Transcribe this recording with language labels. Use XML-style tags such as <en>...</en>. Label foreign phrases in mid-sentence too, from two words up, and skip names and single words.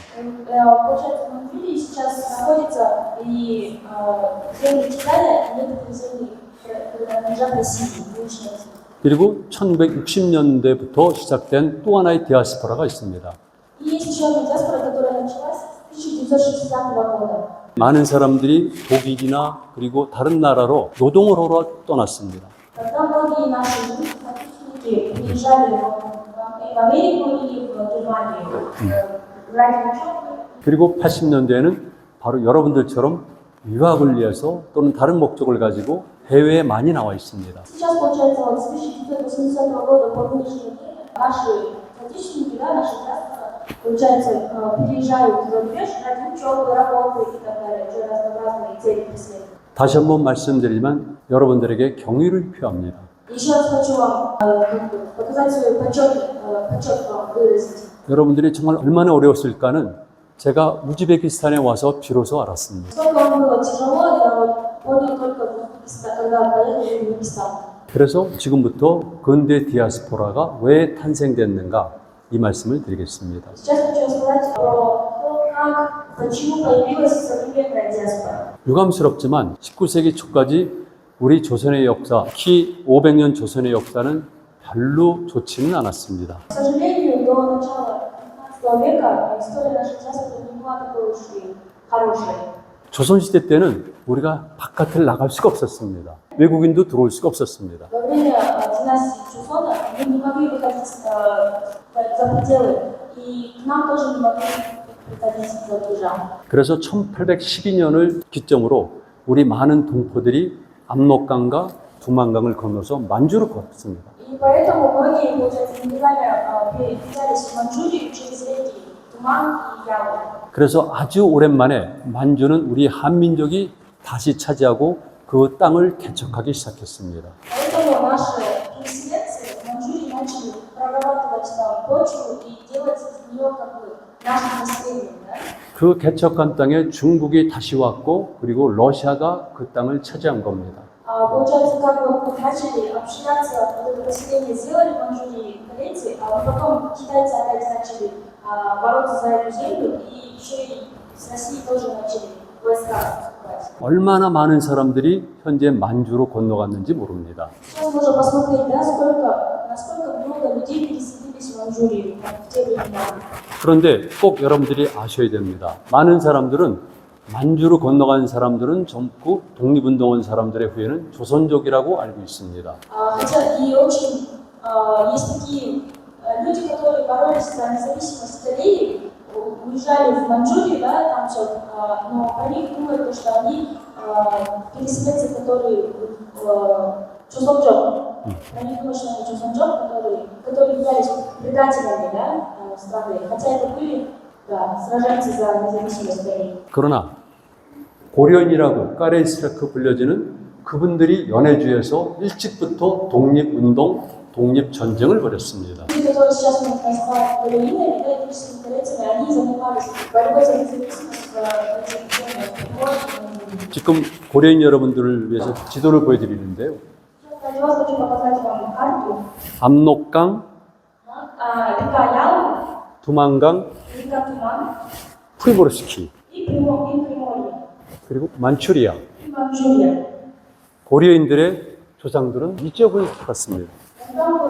<ru>Получается, в Манчжурии сейчас находится и земли Китая, и некоторые земли принадлежат России, нынешней России.</ru> <ko>그리고 1960년대부터 시작된 또 하나의 디아스포라가 있습니다.</ko> <ru>И есть еще одна диаспора, которая началась с 1960 года.</ru> <ko>많은 사람들이 독일이나 그리고 다른 나라로 노동을 하러 떠났습니다.</ko> <ru>Когда многие наши соотечественники приезжали в Америку или в Германию ради учебы,</ru> <ko>그리고 80년대에는 바로 여러분들처럼 유학을 위해서 또는 다른 목적을 가지고 해외에 많이 나와 있습니다.</ko> <ru>сейчас, получается, вот с 1980 года по нынешнее время наши соотечественники, да, наши диаспора, получается, переезжают за рубеж ради учебы, работы и так далее, уже разнообразные цели преследуют.</ru> <ko>다시 한번 말씀드리지만 여러분들에게 경의를 표합니다.</ko> <ru>Еще раз хочу вам показать свой почет вам выразить.</ru> <ko>여러분들이 정말 얼마나 어려웠을까는 제가 우즈베키스탄에 와서 비로소 알았습니다.</ko> <ru>Сколько вам было тяжело, я вот понял только когда поехали в Узбекистан.</ru> <ko>그래서 지금부터 근대 디아스포라가 왜 탄생됐는가 이 말씀을 드리겠습니다.</ko> <ru>Сейчас хочу рассказать про то, как, почему появилась современная диаспора.</ru> <ko>유감스럽지만 19세기 초까지 우리 조선의 역사, 특히 500년 조선의 역사는 별로 좋지는 않았습니다.</ko> <ru>К сожалению, до начала 15 века история нашей диаспоры не была такой уж и хорошей.</ru> <ko>조선시대 때는 우리가 바깥을 나갈 수가 없었습니다. 외국인도 들어올 수가 없었습니다.</ko> <ru>Во время династии Чусона мы не могли выходить за пределы, и к нам тоже не могли приходить за рубежа.</ru> <ko>그래서 1812년을 기점으로 우리 많은 동포들이 압록강과 두만강을 건너서 만주로 걸었습니다.</ko> <ru>И поэтому многие, получается, нелегально передвигались в Манчжурию через реки Туман и Ялу.</ru> <ko>그래서 아주 오랜만에 만주는 우리 한민족이 다시 차지하고 그 땅을 개척하기 시작했습니다.</ko> <ru>Поэтому наши переселенцы в Манчжурии начали прорабатывать там почву и делать из нее как бы нашим населением. Да?</ru> <ko>그 개척한 땅에 중국이 다시 왔고 그리고 러시아가 그 땅을 차지한 겁니다.</ko> <ru>Получается, как бы начали общаться, вот это поселение сделали в Манчжурии корейцы, а потом китайцы опять начали бороться за эту землю, и еще и с Россией тоже начали войска наступать.</ru> <ko>얼마나 많은 사람들이 현재 만주로 건너갔는지 모릅니다.</ko> <ru>Сейчас можно посмотреть, да, насколько много людей переселились в Манчжурию в те времена.</ru> <ko>그런데 꼭 여러분들이 아셔야 됩니다. 많은 사람들은 만주로 건너간 사람들은 전부 독립운동원 사람들의 후예는 조선족이라고 알고 있습니다.</ko> <ru>Хотя и очень есть такие люди, которые боролись за независимость Кореи, уезжали в Манчжурию, да, там все, но про них думают, что они переселенцы, которые Чусонджок, про них думают, что они Чусонджок, которые являлись предателями, да, страны, хотя это были, да, сраженцы за независимость Кореи.</ru> <ko>그러나 고려인이라고 까레스라크 불려지는 그분들이 연해주에서 일찍부터 독립운동, 독립전쟁을 벌였습니다.</ko> <ru>Люди, которые сейчас мы называем гориинами, да, этническими корейцами, они занимались борьбой за независимость в этих землях.</ru> <ko>지금 고려인 여러분들을 위해서 지도를 보여드리는데요.</ko> <ru>Ради вас хочу показать вам карту.</ru> <ko>압록강,</ko> <ru>Река Ялу,</ru> <ko>두만강,</ko> <ru>река Туман</ru> <ko>프리보르스키,</ko> <ru>и Приморье,</ru> <ko>그리고 만추리아.</ko> <ru>и Манчжурия.</ru> <ko>고려인들의 조상들은 이 지역을 살았습니다.</ko>